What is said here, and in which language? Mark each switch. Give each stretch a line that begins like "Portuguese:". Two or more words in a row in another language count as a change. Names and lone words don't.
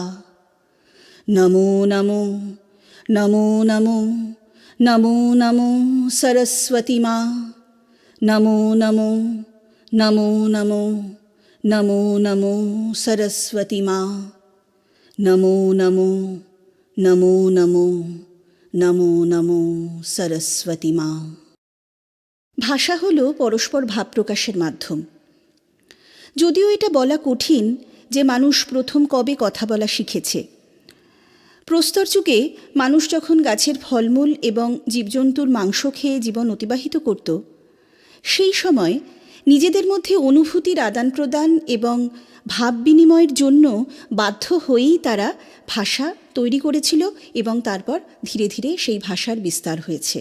Hindi: नमो नमो नमो नमो नमो नमो सरस्वती माँ, नमो नमो नमो नमो नमो नमो सरस्वती माँ, नमो नमो नमो नमो नमो नमो सरस्वती माँ।
Bangla: ভাষা হলো পরস্পর ভাব প্রকাশের মাধ্যম। যদিও এটা বলা কঠিন যে মানুষ প্রথম কবে কথা বলা শিখেছে। প্রস্তর যুগে মানুষ যখন গাছের ফলমূল এবং জীবজন্তুর মাংস খেয়ে জীবন অতিবাহিত করত, সেই সময় নিজেদের মধ্যে অনুভূতির আদান প্রদান এবং ভাব বিনিময়ের জন্য বাধ্য হয়েই তারা ভাষা তৈরি করেছিল এবং তারপর ধীরে ধীরে সেই ভাষার বিস্তার হয়েছে।